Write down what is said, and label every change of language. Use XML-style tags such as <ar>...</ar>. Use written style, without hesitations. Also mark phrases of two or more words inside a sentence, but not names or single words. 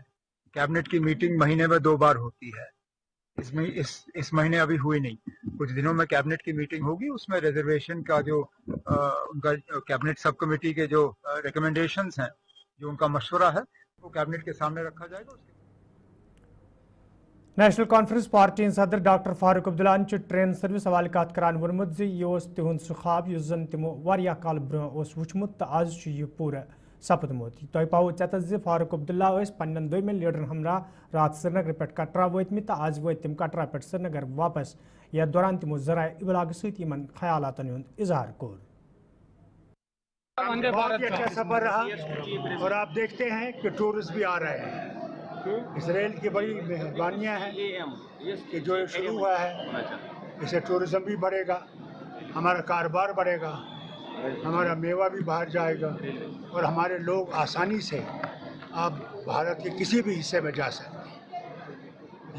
<hi>कैबिनेट की मीटिंग महीने में 2 बार होती है। इस महीने अभी हुई नहीं, कुछ दिनों में कैबिनेट की मीटिंग होगी। उसमें रिजर्वेशन का जो उनका कैबिनेट सब कमेटी के जो रिकमेंडेशंस हैं, जो उनका मशवरा है, वो कैबिनेट के सामने रखा जाएगा।</hi> <ks>नेशनल कॉन्फ्रेंस पार्टी सदर डॉक्टर फारूक अब्दुल्ला</ks> <en>train service</en> <ks>हवाले कत करान वोनमुत यह तिहुंद सह ख्वाब यस जन तिमो वारिया काल ब्रोह वुचमुत तो आज यह पूरा सपदमुत। तुह पावो चतस फारूक अब्दुल्ला पन्न दोमें लीडरन हमरा रात श्रीनगर पे कटरा वतमित तो आज वत तिम कटरा पे श्रीनगर वापस। यथ दौरान तिमो ज़राए इबलाग सहित ख्यालातन हुंद इजहार कोर।</ks> <hi>बहुत ही अच्छा सफर रहा और आप देखते हैं कि टूरिस्ट भी आ रहे हैं। इसराइल की बड़ी मेहरबानियाँ हैं कि जो शुरू हुआ है, इससे टूरिज्म भी बढ़ेगा, हमारा कारोबार बढ़ेगा, हमारा मेवा भी बाहर जाएगा और हमारे लोग आसानी से आप भारत के किसी भी हिस्से में जा सकते हैं।</hi>